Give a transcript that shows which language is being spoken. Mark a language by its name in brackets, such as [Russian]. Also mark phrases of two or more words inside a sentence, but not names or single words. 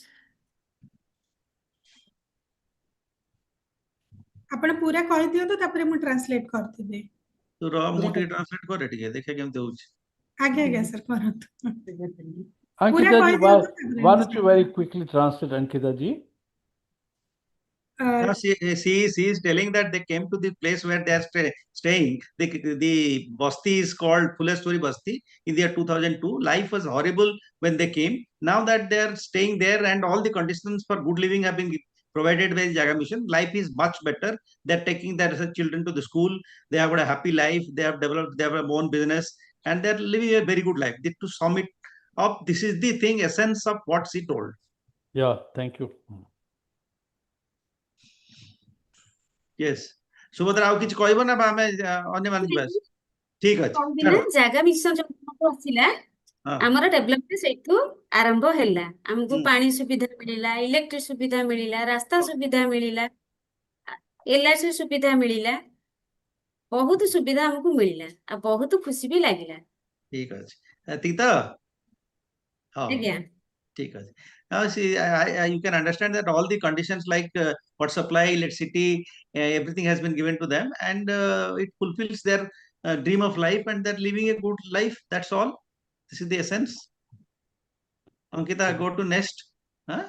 [Odia] ଆପଣ ପୁରା କହି ଦିଅନ୍ତୁ ତାପରେ ମୁଁ ଟ୍ରାନ୍ସଲେଟ କରିଥିବି ତ ର ମୁଁ ଟିକେ ଟ୍ରାନ୍ସଲେଟ करे ଟିକେ ଦେଖିଆ କେମିତି ହୋଉଛି ଆଜ୍ଞା sir କରନ୍ତୁ [English] Ankita ji, why don't you very quickly translate, Ankita ji? She is telling that they came to the place where they are staying. The basti is called Phuleshwari Basti in the year 2002. Life was horrible when they came. Now that they are staying there and all the conditions for good living have been provided by the Jaga Mission, life is much better. They're taking their children to the school. They have got a happy life. They have developed their own business and they're living a very good life. To sum it up, this is the thing, essence of what she told. Yeah, thank you. Yes. [Odia] Subhadra ଆଉ କିଛି କହିବ ନା ଆମେ ଅନ୍ୟ ମାନ ଯିବା ଠିକ ଅଛି ଜାଗା ମିଶନ ଯୋଉ ଆସିଲା ଆମର ଡେଭଲପମେଣ୍ଟ ସେଇଠୁ ଆରମ୍ଭ ହେଲା। ଆମକୁ ପାଣି ସୁବିଧା ମିଳିଲା, ଇଲେକ୍ଟ୍ରିକ ସୁବିଧା ମିଳିଲା, ରାସ୍ତା ସୁବିଧା ମିଳିଲା, LIC ସୁବିଧା ମିଳିଲା, ବହୁତ ସୁବିଧା ଆମକୁ ମିଳିଲା ଆଉ ବହୁତ ଖୁସି ବି ଲାଗିଲା। ଠିକ ଅଛି ଏତିକି ତ? ଆଜ୍ଞା। [Hindi] ठीक है. [English] Now see, you can understand that all the conditions like water supply, electricity, everything has been given to them, and it fulfills their dream of life, and they're living a good life. That's all. This is the essence. Ankita, go to next. Huh?